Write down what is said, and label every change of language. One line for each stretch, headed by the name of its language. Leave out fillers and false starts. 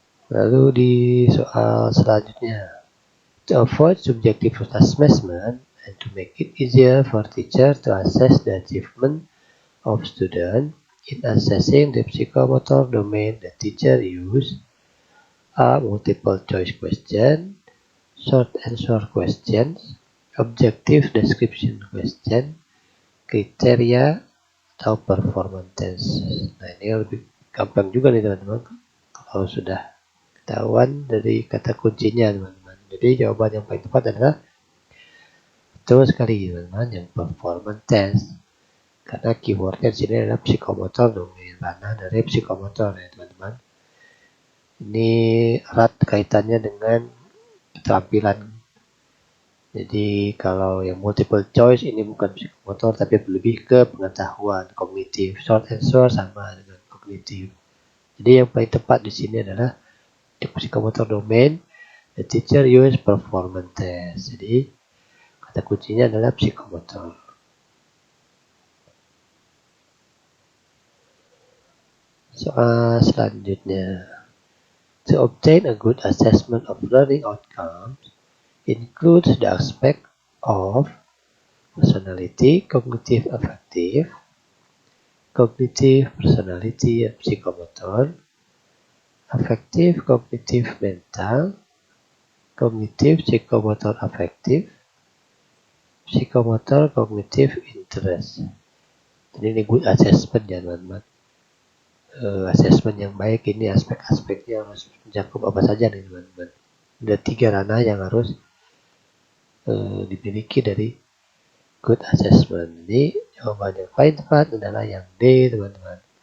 Indonesian: Lalu di soal selanjutnya,
English: to avoid subjective assessment and to make it easier for teacher to assess the achievement of student in assessing the psychomotor domain, the teacher use a multiple choice question, short answer questions, objective description question,
Indonesian: kriteria atau
English: performance test.
Indonesian: Nah ini lebih gampang juga nih teman-teman kalau sudah ketahuan dari kata kuncinya teman-teman. Jadi jawaban yang paling tepat adalah betul sekali teman-teman, yang performance test. Karena keywordnya di sini adalah psikomotor domain, ranah dari psikomotor ya teman-teman. Ini erat kaitannya dengan keterampilan. Jadi kalau yang multiple choice ini bukan psikomotor tapi lebih ke pengetahuan kognitif. Short answer sama dengan kognitif. Jadi yang paling tepat di sini adalah psikomotor domain,
English: the teacher use performance test.
Indonesian: Jadi kata kuncinya adalah psikomotor. Soal selanjutnya,
English: to obtain a good assessment of learning outcomes includes the aspect of personality, cognitive affective, cognitive personality and psychomotor, affective cognitive mental, cognitive psychomotor affective, psychomotor cognitive interest.
Indonesian: Jadi ini good assessment ya teman-teman. Assessment yang baik ini aspek-aspeknya harus mencakup apa saja nih teman-teman. Ada 3 ranah yang harus dimiliki dari good assessment. Jadi jawaban yang paling tepat adalah yang D teman-teman.